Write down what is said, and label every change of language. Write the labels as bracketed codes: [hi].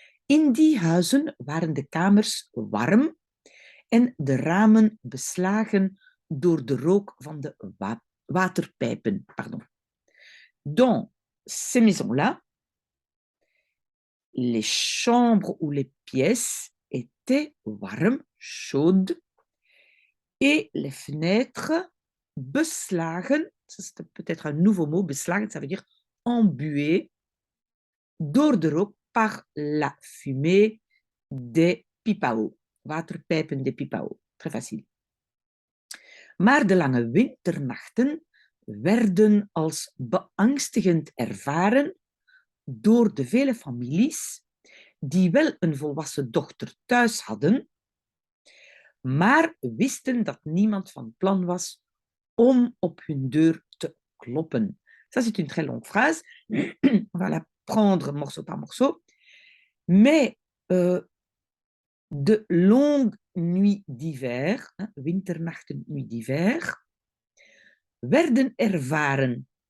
[nl] In die huizen waren de kamers warm en de ramen beslagen door de rook van de waterpijpen. [fr] Pardon. Dans ces maisons-là, les chambres ou les pièces étaient warm, chaudes, et les fenêtres beslagen, ça c'est peut-être un nouveau mot, beslagen, ça veut dire embuées, [nl] door de rook, [fr] par la fumée des pipao, waterpijpen des pipao. Très facile. [nl] Maar de lange winternachten werden als beangstigend ervaren door de vele families die wel een volwassen dochter thuis hadden, maar wisten dat niemand van plan was om op hun deur te kloppen. [fr] Ça, c'est une très longue phrase. On va la prendre morceau par morceau. Mais de longues nuits d'hiver, hein, winternachten, nuits d'hiver, [nl] werden ervaren.